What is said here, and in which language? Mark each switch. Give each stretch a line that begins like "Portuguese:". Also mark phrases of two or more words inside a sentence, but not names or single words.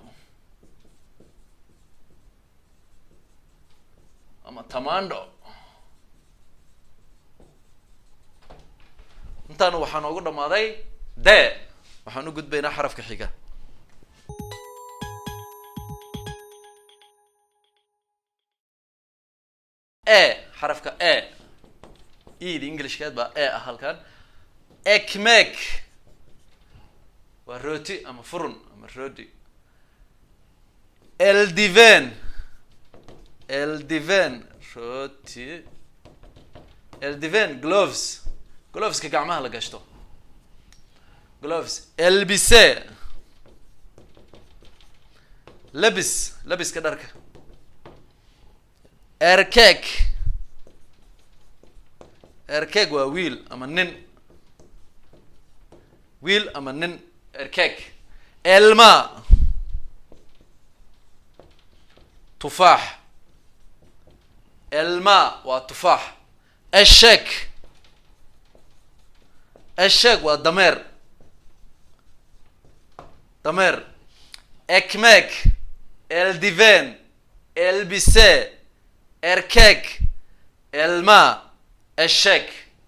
Somali: ama tamando intaan waxaan ugu dhamaaday d waxaan u gudbaynaa xarafka xiga xarafka ed englishkeed baa ah halkan ekmek waa rooti ama furun ama rooti eldiven rooti eldiven gloveska gacmaha la gashto gloves elbise
Arabic: لبس كدرك
Somali: erkek waa wiil ama nin
Turkish: erkek elma
Somali: tufaax waa tufaax
Turkish: eshek
Somali: waa dameer
Turkish: ekmek eldiven elbise erkek elma eshek